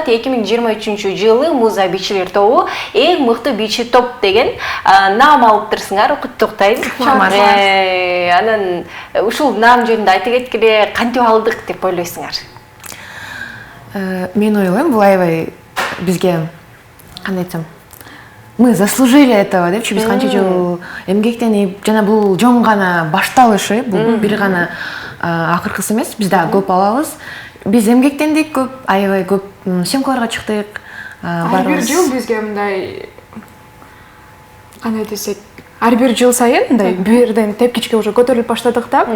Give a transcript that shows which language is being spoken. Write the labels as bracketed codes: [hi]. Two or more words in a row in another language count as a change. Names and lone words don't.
[ky] 2023 жылы муза бийчилер тобу эң мыкты бийчи топ деген наам алыптырсыңар, куттуктайм. Анан ушул наам жөнүндө айта кеткиле, кантип алдык деп ойлойсуңар? Мен ойлойм, бул аябай бизге кандай айтсам, [ru] мы заслужили этого [ky] депчи, биз канча жыл эмгектенип, жана бул жөн гана башталышы, бул бир гана акыркысы эмес, биз дагы көп алабыз. Биз эмгектендик көп, аябай көп съемкаларга чыктык. Ар бир жыл бизге мындай кандай десек, ар бир жыл сайын мындай бирден тепкичке уже көтөрүлүп баштадык да.